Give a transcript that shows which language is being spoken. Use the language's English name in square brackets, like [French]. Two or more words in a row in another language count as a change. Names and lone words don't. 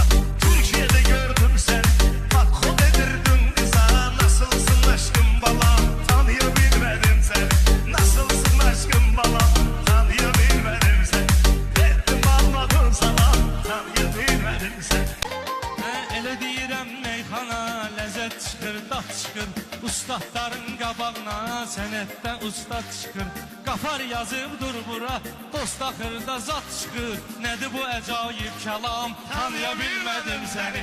[Turkish] Türkiye'de gördüm seni, bak kod edirdin kıza. Nasılsın aşkım balam, tanıyabilmedim seni. Nasılsın aşkım balam, tanıyabilmedim seni. Verdim almadım sana, tanıyabilmedim seni. [Azerbaijani] Elə deyirəm meyxana, ləzzət çıxır, dad çıxır. Ustadların qabağına, sənətdə ustad çıxır. Qafar yazıbdır bura, dost axırda zat çıxır. Nədir bu əcayib kəlam, tanıya bilmədim səni.